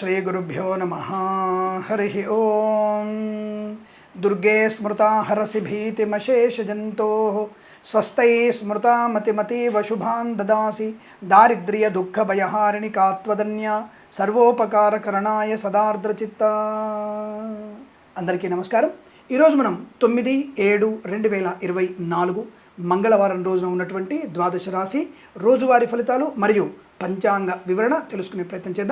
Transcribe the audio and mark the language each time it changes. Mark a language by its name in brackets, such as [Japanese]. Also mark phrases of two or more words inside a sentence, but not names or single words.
[Sanskrit] श्रीगुरुभ्यो नमः। हरिः ओं। दुर्गे स्मृता हरसि भीतिमशेषजन्तोः स्वस्त्यै स्मृता मतिमतीव शुभान् ददासि दारिद्र्यदुःखभयहारिणि का त्वदन्या సర్వోపకారకరణాయ సదార్ద్రచిత్త. [Telugu] అందరికీ నమస్కారం. ఈరోజు మనం 9/7/2024 మంగళవారం రోజున ఉన్నటువంటి ద్వాదశ రాశి రోజువారీ ఫలితాలు మరియు పంచాంగ వివరణ తెలుసుకునే ప్రయత్నం చేద్దాం.